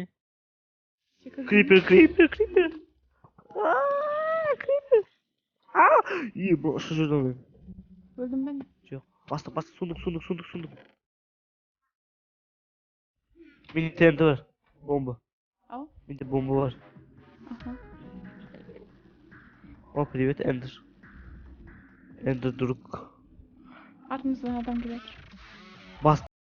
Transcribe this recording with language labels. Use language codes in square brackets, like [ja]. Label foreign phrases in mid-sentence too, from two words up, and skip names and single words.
[kk] Крипер. Крипер. Има, ұшы жүрдің. Өлдім бе? Жоқ. Басты. Сундук. Менде тент бар. Бомба. Ау? Менде бомба бар. [ru] О, привет, Эндер. Эндер друг. [kk] Артымыздан адам келе жатыр. Бас.